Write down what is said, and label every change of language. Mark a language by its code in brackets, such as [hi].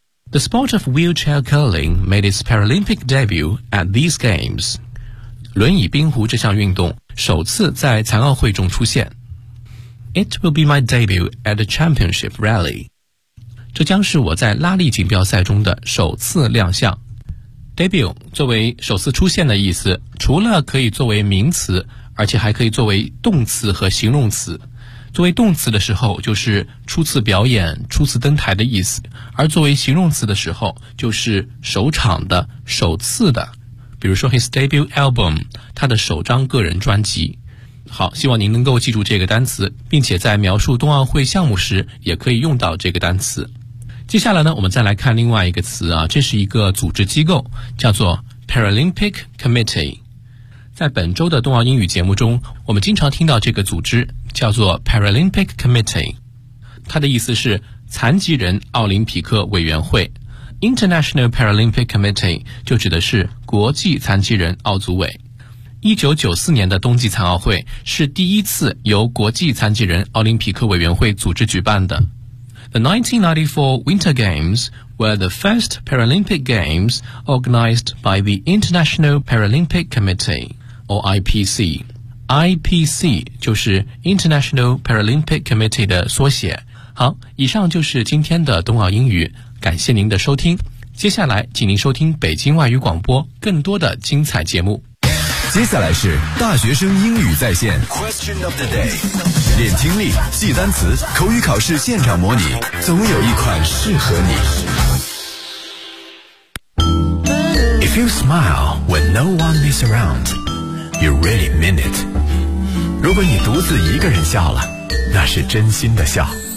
[en] The sport of wheelchair curling made its Paralympic debut at these games. [zh] 轮椅冰壶这项运动首次在残奥会中出现。 [en] It will be my debut at the championship rally. [zh] 这将是我在拉力锦标赛中的首次亮相。 Debut 作为首次出现的意思，除了可以作为名词，而且还可以作为动词和形容词。作为动词的时候就是初次表演、初次登台的意思，而作为形容词的时候就是首场的、首次的，比如说 [en] his debut album， [zh] 他的首张个人专辑。好，希望您能够记住这个单词，并且在描述冬奥会项目时也可以用到这个单词。接下来呢，我们再来看另外一个词啊，这是一个组织机构，叫做 Paralympic Committee。在本周的冬奥英语节目中，我们经常听到这个组织叫做 Paralympic Committee， 它的意思是残疾人奥林匹克委员会。 International Paralympic Committee 就指的是国际残疾人奥组委。 1994年的冬季残奥会是第一次由国际残疾人奥林匹克委员会组织举办的。 [en] The 1994 Winter Games were the first Paralympic Games organized by the International Paralympic Committee, or IPC. [zh] IPC 就是 International Paralympic Committee 的缩写。好，以上就是今天的冬奥英语，感谢您的收听。接下来，请您收听北京外语广播更多的精彩节目。接下来是大学生英语在线 [en] Question of the day， [zh] 练听力、记单词、口语考试现场模拟，总有一款适合你。 [en] If you smile when no one is around, you really mean it. [zh] 如果你独自一个人笑了，那是真心的笑。